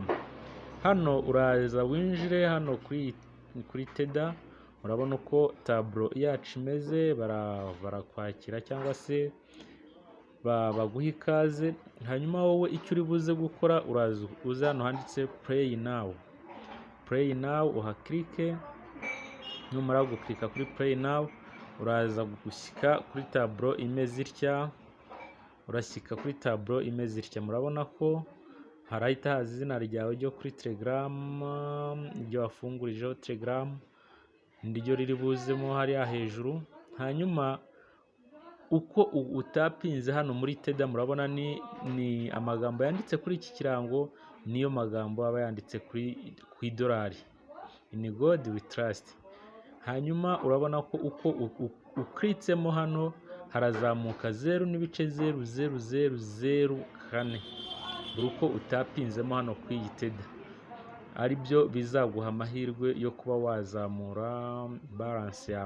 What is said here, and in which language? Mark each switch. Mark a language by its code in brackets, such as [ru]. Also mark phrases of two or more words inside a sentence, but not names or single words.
[rw] Hano uraza winjire hano kuri Tether. Murabona uko tableau yacu imeze, barakwakira cyangwa se baguha ikaze. Hanyuma wowe icyo uri buze gukora, uza hano handitse [en] play now, [rw] uhakirike. Numara guklika kuri [en] play now, [rw] uraza gushyika kuri tableau imeze itya. Urashyika kuri tableau imeze itya. Murabona ko harahita haza izina ryawe ryo kuri Telegram, iryo wafungurijeho Telegram, niryo riri buzemo hariya hejuru. Hanyuma uko utapinze hano muri Tether, murabona ni amagambo yanditse kuri iki kirango, niyo magambo aba yanditse ku idolari, [en] in God we trust. [rw] Hanyuma urabona ko uko uklitsemo hano harazamuka 0.0004 buri uko utapinzemo hano kuri iyi Tether, ari byo bizaguha amahirwe yo kuba wazamura balance yawe.